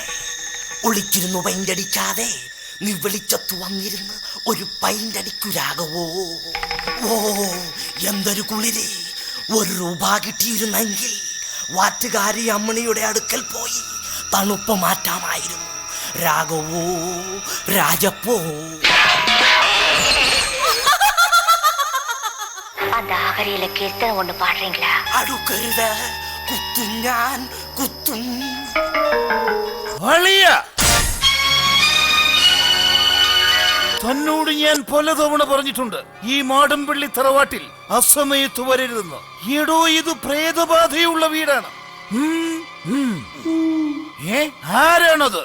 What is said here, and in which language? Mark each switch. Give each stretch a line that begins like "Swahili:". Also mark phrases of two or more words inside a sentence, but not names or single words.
Malayalam: ഒളിച്ചിരുന്നു പെയിന്റ് അടിക്കാതെ നീ വെളിച്ചത്തു വന്നിരുന്ന് ഒരു പെയിന്റ് അടിക്കു രാഘവോ. ഓ, എന്തൊരു കുളിര്! ₹1 കിട്ടിയിരുന്നെങ്കിൽ വാറ്റുകാരി അമ്മണിയുടെ അടുക്കൽ പോയി തണുപ്പ് മാറ്റാമായിരുന്നു രാഘവോ, രാജപ്പോ.
Tamil: அந்த ஆகரியில கீர்த்தனை ஒண்ணு பாடுறீங்களா?
Malayalam: അടുക്കരുത്, കുത്തും ഞാൻ, കുത്തും. തന്നോട് ഞാൻ പലതവണ പറഞ്ഞിട്ടുണ്ട് ഈ മാടമ്പള്ളി തറവാട്ടിൽ അസമയത്ത് വരരുതെന്ന്. എടോ, ഇത് പ്രേതബാധയുള്ള വീടാണ്. ആരാണത്?